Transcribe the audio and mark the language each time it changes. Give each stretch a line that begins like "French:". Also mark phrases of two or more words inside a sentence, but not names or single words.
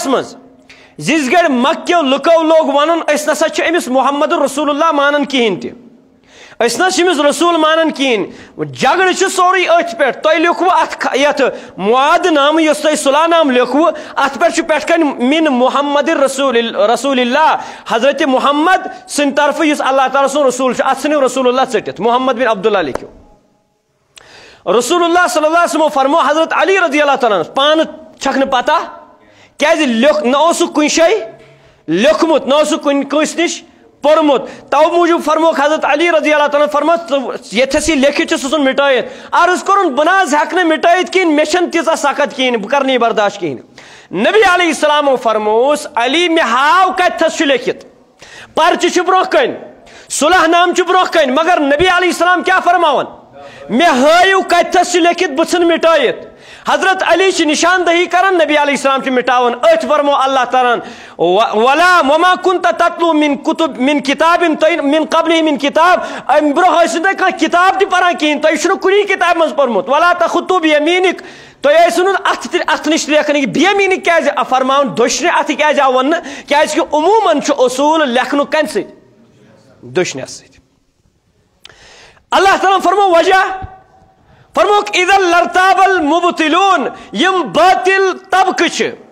Kashmiri: منٛز زِژ گرِ مکیو لُکو لوگ ونُن أسۍ نسا چھِ أمِس محمد رسول اللہ مانان کِہینۍ تہِ أسۍ نہ چھِ أمِس رسوٗل مانان کِہینۍ جگڑٕ چھُ سورُے أتھۍ پٮ۪ٹھ تۄہہِ لیوٚکھوٕ اتھ یتھ معاد نامہٕ یُس تۄہہِ صلح نامہٕ لیوٚکھوٕ اتھ پٮ۪ٹھ چھُ پٮ۪ٹھٕ کنۍ
Arabic: مِن محمد رسول اللہ
Kashmiri: حضرت محمد سٕنٛدِ طرفہٕ یُس اللہ تعالیٰ سُنٛد رسوٗل چھُ اتھ ژھٕنِو رسول اللہ ژٔٹِتھ محمد بن عبداللہ لیکھِو رسول اللہ
Arabic: صلی اللہ علیہ وسلم
Kashmiri: فرمو حضرت علی
Arabic: رضی اللہ تعالیٰ
Kashmiri: پانہٕ چھکھ نہٕ پتہ کیازِ نہ اوسُکھ کُنہِ جایہِ لیوٚکھمُت نہ اوسُکھ کٲنٛسہِ نِش پوٚرمُت توٕ موٗجوٗب فرموکھ حضرت علی
Arabic: رضی اللہ تعالیٰ
Kashmiri: فرمو ییٚتھس یہِ لیکھِتھ چھُ سُہ ژھُن مٹٲیِتھ عرض کوٚرُن بہٕ نہ حظ ہٮ۪کہٕ نہٕ مٹٲیِتھ کِہینۍ مےٚ چھنہٕ تیٖژاہ سخت کِہینۍ بہٕ کرٕ نہٕ یہِ برداشت کِہینۍ نبی
Arabic: علیہ السلامو
Kashmiri: فرمووُس علی مےٚ ہاو کتھس چھُ لیکھِتھ پرچہِ چھُ برونٛہہ کنہِ صلح نامہٕ چھُ برونٛہہ کنہِ مگر نبی
Arabic: علیہ السلام
Kashmiri: کیاہ فرماوان مےٚ ہٲیِو کتھس چھُ لیکھِتھ بہٕ ژھٕنہٕ مٹٲیِتھ حضرت علی چھِ نشاندہی کران نبی
Arabic: علیہ السلام
Kashmiri: چھِ مٹاوان أتھۍ فرمو اللہ تعالیٰ
Arabic: وما كنت تتلو من کتاب من قبله من کتاب
Kashmiri: امہِ برونٛہہ ٲسِو تُہۍ کانٛہہ کتاب تہِ پران کِہینۍ تۄہہِ چھُنہٕ کُنی کتابہِ منٛز پوٚرمُت
Arabic: ولا تخطو بيمينك
Kashmiri: تۄہہِ ٲسِو نہٕ اتھٕ نِش لیکھنٕکۍ بيمينك کیازِ فرماوان دٔچھنہِ اتھٕ کیازِ آو وننہٕ کیازِ کہِ عموٗمن چھُ اصوٗل لیکھنُک کمہِ سۭتۍ دٔچھنس سۭتۍ اللہ تعالیٰ فرمو وجہ فرموک
Arabic: اذا لرتاب المبطلون
Kashmiri: یم باطل طبقہٕ چھِ